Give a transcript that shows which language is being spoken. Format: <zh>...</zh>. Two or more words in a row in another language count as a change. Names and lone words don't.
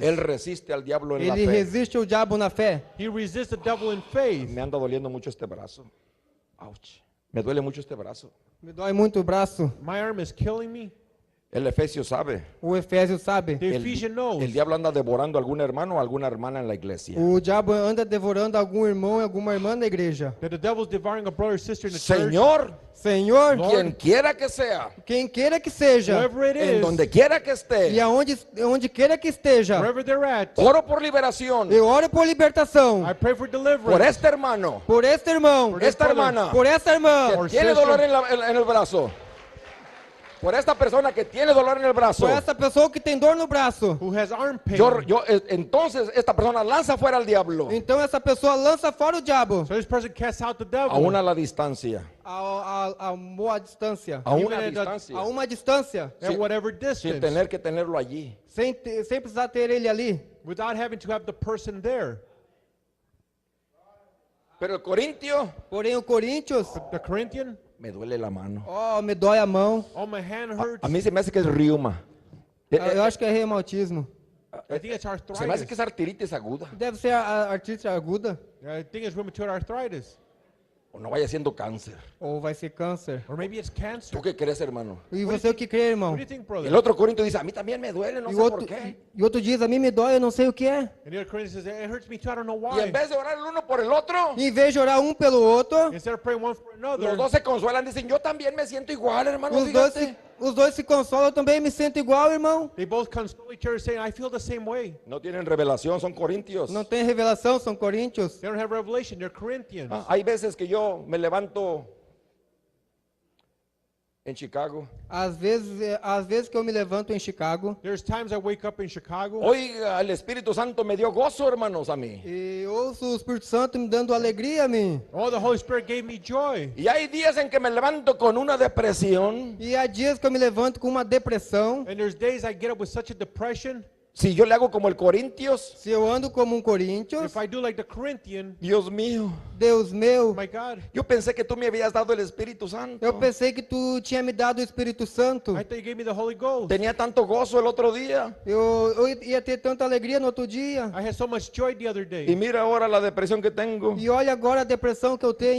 <es>Él resiste al diablo en la</es> <pt>Ele</pt> <es>fe.</es> <pt>resiste ao diabo na fé.</pt> <en>He resists the devil in faith.</en> <es>Me anda doliendo mucho este brazo.</es> <en>Ouch.</en> <es>Me duele mucho este brazo.</es> <pt>Me dói muito o braço.</pt> <en>My arm is killing me.</en> <es>El efesio sabe.</es> <pt>O Efésio sabe.</pt> <en>The Ephesian knows.</en> <es>El diablo anda devorando a algún hermano o alguna hermana en la iglesia.</es> <pt>O diabo anda devorando algum irmão e alguma irmã na igreja.</pt> <en>That the devil's devouring a brother or sister in the church.</en> <es>Señor,</es> <pt>Senhor,</pt> <es>quien quiera que sea,</es> <pt>quem queira que seja,</pt> <en>Whoever it</en> <es>en</es> <en>is,</en> <es>donde quiera que</es> <pt>e</pt> <es>esté,</es> <pt>onde queira que esteja,</pt> <en>wherever they're at,</en> <es>oro por liberación</es> <pt>eu oro por libertação.</pt> <en>I pray for deliverance.</en> <es>por este hermano,</es> <pt>Por este irmão,</pt> <es>Por esta hermana</es> <pt>por esta irmã,</pt> <es>que tiene</es> <en>sister.</en> <es>dolor en el braço, por esta persona que tiene dolor en el brazo.</es> <pt>por esta pessoa que tem dor no braço.</pt> <en>Who has arm pain.</en> <es>Entonces esta persona lanza fuera al diablo,</es> <pt>Então essa pessoa lança fora o diabo.</pt> <en>So this person casts out the devil.</en> <es>aún a la distancia,</es> <pt>A uma distância.</pt> <es>a</es> <en>Even</en> <es>una</es> <en>at the-</en> <es>distancia,</es> <pt>A uma distância.</pt> <en>At whatever</en> <es>sin</es> <en>distance.</en> <es>tener que tenerlo allí.</es> <pt>Sem precisar ter ele ali.</pt> <en>Without having to have the person there.</en> <es>Pero el corintio,</es> <pt>Porém o Coríntios,</pt> <en>The Corinthian.</en> <es>me duele la mano.</es> <pt>me dói a mão.</pt> <en>Oh, my hand hurts.</en> <es>A mí se me hace que es riuma.</es> <pt>Eu acho que é reumatismo.</pt> <en>I think it's</en> <es>Se me hace que</es> <en>arthritis.</en> <es>es artritis aguda.</es> <pt>Deve ser a artrite aguda.</pt> <en>I think it's rheumatoid arthritis.</en> <es>O no vaya siendo cáncer.</es> <pt>Ou vai ser câncer.</pt> <en>Or maybe it's cancer.</en> <es>¿Tú qué crees, hermano?</es> <pt>E você o que crê, irmão?</pt> <en>What do you think, brother?</en> <es>El otro corintio dice, a mí también me duele, no</es> <pt>E</pt> <es>sé</es> <pt>o</pt> <es>por</es> <pt>outro,</pt> <es>qué.</es> <pt>e outro diz, a mim me dói, eu não sei o que é.</pt> <en>And the other Corinthian says, it hurts me too, I don't know</en> <es>Y</es> <en>why.</en> <es>en vez de orar el uno por el otro,</es> <pt>E em vez de orar um pelo outro,</pt> <en>Instead of praying one for another,</en> <es>los dos se consuelan, dicen, yo también me siento igual, hermano,</es> <pt>os dois se consolam, eu também me sinto igual, irmão.</pt> <en>they both console each other saying, I feel the same way.</en> <es>No tienen revelación, son corintios.</es> <pt>Não tem revelação, são coríntios.</pt> <en>They don't have revelation, they're Corinthians.</en> <es>Hay veces que yo me levanto en Chicago.</es> <pt>Às vezes que eu me levanto em Chicago</pt> <en>There's times I wake up in Chicago.</en> <es>Oiga, el Espíritu Santo me dio gozo, hermanos, a mí.</es> <pt>e ouço o Espírito Santo me dando alegria a mim.</pt> <en>Oh, the Holy Spirit gave me joy.</en> <es>Y hay días en que me levanto con una depresión.</es> <pt>E há dias que eu me levanto com uma depressão.</pt> <en>And there's days I get up with such a depression.</en> <es>Si yo le hago como el Corintios,</es> <pt>Se eu ando como um Coríntios,</pt> <en>If I do like the Corinthian,</en> <es>Dios mío,</es> <pt>Deus meu,</pt> <en>my God,</en> <es>yo pensé que tú me habías dado el Espíritu Santo.</es> <pt>eu pensei que tu tinha me dado o Espírito Santo.</pt> <en>I thought you gave me the Holy Ghost.</en> <es>Tenía tanto gozo el otro día.</es> <pt>Eu ia ter tanta alegria no outro dia.</pt> <en>I had so much joy the other</en> <es>Y</es> <en>day.</en> <es>mira ahora la depresión que tengo.</es> <pt>E olha agora a depressão que eu tenho.</pt>